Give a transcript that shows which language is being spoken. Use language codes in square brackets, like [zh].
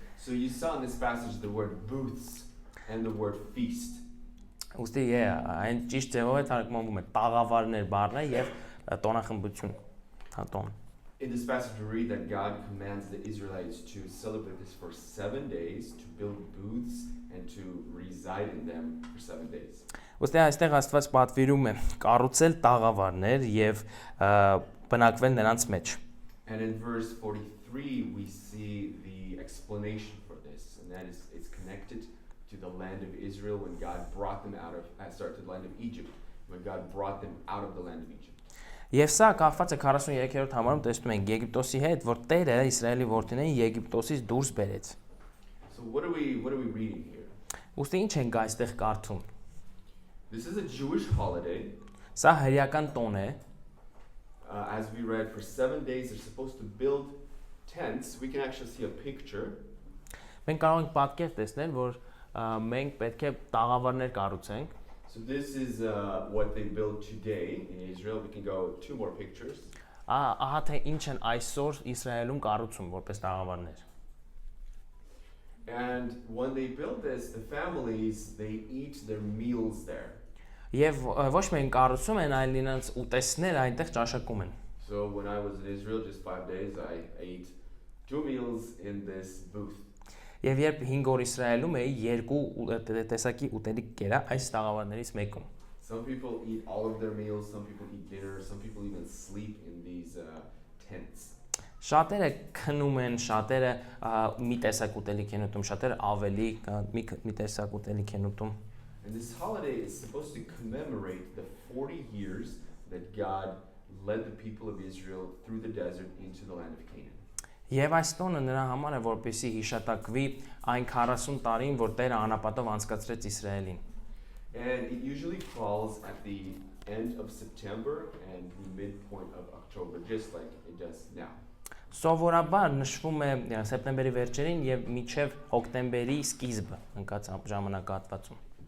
[en] So you saw in this passage the word booths and the word feast. [hy] Ուստի այն ճիշտ ձևով է թարգմանվում է տաղավարներ բառը եւ տոնախմբություն, տոն։ [en] In this passage we read that God commands the Israelites to celebrate this for 7 days, to build booths and to reside in them for 7 days. [hy] Ոստի այստեղ Աստված պատվիրում է կառուցել տաղավարներ եւ բնակվել նրանց մեջ։ [en] And in verse 43 we see the explanation for this, and that is it's connected to the land of Israel when God brought them out of to the land of Egypt, when God brought them out of the land of Egypt. [hy] Եվ սա կապված է 43-րդ համարում տեսնում ենք Եգիպտոսի հետ, որ Տերը Իսրայելի որդիներին Եգիպտոսից դուրս բերեց։ [en] So what are we reading here? [hy] Ոստի ինչ ենք այստեղ կարդում։ [en] This is a Jewish holiday. [hy] Սա հրեական տոն է։ [en] As we read, for 7 days they're supposed to build tents. We can actually see a picture. [hy] Մենք կարող ենք պատկեր տեսնել, որ մենք պետք է տաղավարներ կառուցենք։ [en] So this is what they build today in Israel. We can go 2 more pictures. [hy] Ահա թե ինչ են այսօր Իսրայելում կառուցում որպես տաղավարներ։ [en] And when they build this, the families, they eat their meals there. [hy] Եվ ոչ միայն կառուցում են, այլ նրանց ուտեստները այնտեղ ճաշակում են։ [en] So when I was in Israel just 5 days, I ate 2 meals in this booth. [hy] Եվ երբ 5 օր Իսրայելում էի, երկու տեսակի ուտելիք կերա այս տաղավարներից մեկում։ [en] Some people eat all of their meals, some people eat dinner, some people even sleep in these tents. [hy] Շատերը քնում են, շատերը մի տեսակ ուտելիք են ուտում, շատերը ավելի մի տեսակ ուտելիք են ուտում։ [en] And this holiday is supposed to commemorate the 40 years that God led the people of Israel through the desert into the land of Canaan. [hy] Եվ այս տոնը նրա համար է, որպեսզի հիշատակվի այն 40 տարին, որ Տերը անապատով անցկացրեց Իսրայելին։ [en] And it usually falls at the end of September and the midpoint of October, just like it does now. [hy] Սովորաբար նշվում է սեպտեմբերի վերջերին եւ մինչեւ հոկտեմբերի սկիզբը ընկած ժամանակահատվածում։